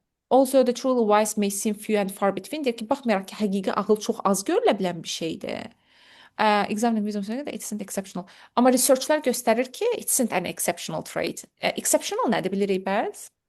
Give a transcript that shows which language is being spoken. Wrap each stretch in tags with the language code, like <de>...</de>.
<en>Also the truly wise may seem few and far between.</en> <az>Deyir ki, baxmayaraq ki, həqiqi ağıl çox az görülə bilən bir şeydir.</az> <en>Examining wisdom saying that it isn't exceptional.</en> <az>Amma researchlar göstərir ki,</az> <en>it isn't an exceptional trait.</en> <az>Exceptional nədir bilirik bəs?</az>